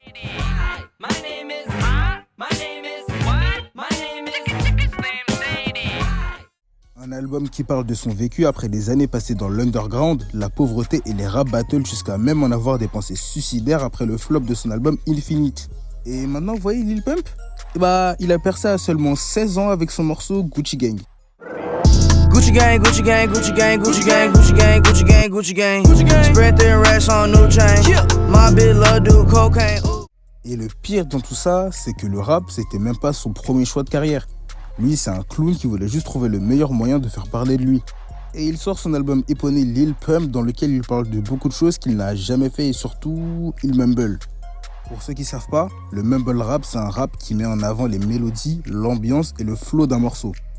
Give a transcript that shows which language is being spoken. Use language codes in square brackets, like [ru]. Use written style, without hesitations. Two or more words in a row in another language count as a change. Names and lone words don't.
[fr] Un album qui parle de son vécu après des années passées dans l'underground, la pauvreté et les [en] rap battles [fr] jusqu'à même en avoir des pensées suicidaires après le flop de son album Infinite. Et maintenant, vous voyez Lil Pump? Il a percé à seulement 16 ans avec son morceau Gucci Gang. [en] Gucci gang, Gucci gang, Gucci gang, Gucci gang, Gucci gang, Gucci gang, Gucci gang, Gucci gang. Spread their racks on new chain. My bitch love do cocaine. [fr] Et le pire dans tout ça, c'est que le rap, c'était même pas son premier choix de carrière. Lui, c'est un clown qui voulait juste trouver le meilleur moyen de faire parler de lui. Et il sort son album éponyme Lil Pump dans lequel il parle de beaucoup de choses qu'il n'a jamais fait et surtout, il mumble. Pour ceux qui savent pas, le [en] mumble rap, [fr] c'est un rap qui met en avant les mélodies, l'ambiance et le flow d'un morceau.